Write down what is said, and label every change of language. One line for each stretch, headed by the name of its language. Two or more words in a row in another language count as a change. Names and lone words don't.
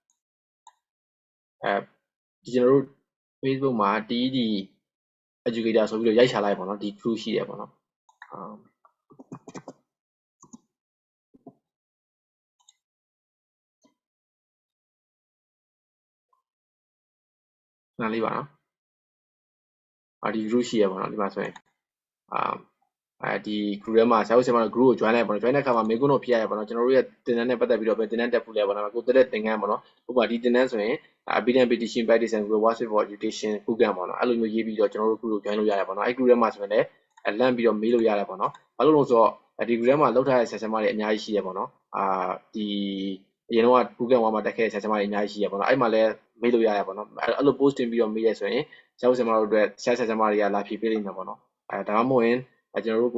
Burmese: ဒီကျွန်တော်တို့ Facebook မှာ TED Educator ဆိုပြီးတော့ရိုက်ချလိုက်ပေါ့နော်ဒီ group ရှိရပေါ့နော်ခဏလေးပါနော်ဒီ group ရှိရ ပေါ့နော်ဒီမှာဆိုရင်ဒီ group ထဲမှာဆရာတို့ဆရာမတို့ group ကို join လိုက်ပေါ့နော် join တဲ့အခါမှာမေးခွန်းတော့ဖြေရပါတော့ကျွန်တော်တို့ရဲ့သင်တန်းနဲ့ပတ်သက်ပြီးတော့ပဲသင်တန်းတက်ဖို့လဲပေါ့နော်ကိုတက်တဲ့သင်ခန်းပေါ့နော်ဥပမာဒီသင်တန်းဆိုရင်
English: evidence-based teaching practice and Workspace for education program
Burmese: ပေါ့နော်အဲ့လိုမျိုးရေးပြီးတော့ကျွန်တော်တို့ group ကို join လို့ရတယ်ပေါ့နော်အဲ့ group ထဲမှာ ဆိုရင်လည်းလန့်ပြီးတော့မေးလို့ရတယ်ပေါ့နော်ဘာလို့လဲဆိုတော့ဒီ group ထဲမှာလောက်ထားတဲ့ဆရာဆရာမတွေအများကြီးရှိရပေါ့နော်ဒီအရင်တော့ Google 1မှာတက်ခဲ့တဲ့ဆရာဆရာမတွေအများကြီးရှိရပေါ့နော်အဲ့မှာလည်းမေးလို့ရတယ်ပေါ့နော်အဲ့လို post တင်ပြီးတော့မေးရဆိုရင်ဆရာဆရာမတို့အတွက်ဆရာဆရာမတွေကလာဖြေပေးလိမ့်မယ်ပေါ့နော်ဒါမှမဟုတ်ရင်ကျွန်တော်တို့ကို